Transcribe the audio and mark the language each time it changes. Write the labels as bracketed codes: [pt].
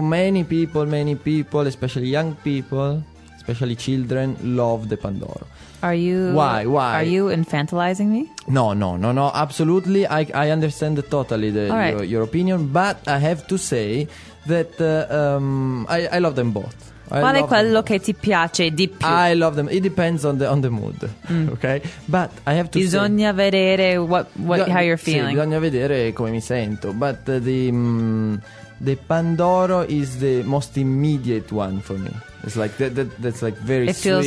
[en] Many people, especially young people, especially children, love the Pandoro. Why? Are you infantilizing me? No. Absolutely. I understand totally your opinion, but I have to say that I love them both. [it] Qual è quello che ti piace di più? [en] I love them. It depends on the mood, okay? But I have to. [it] Bisogna vedere [en] how you're feeling. [it] Sì, bisogna vedere come mi sento. [en] But the Pandoro is the most immediate one for me. It's like that's like very. It feels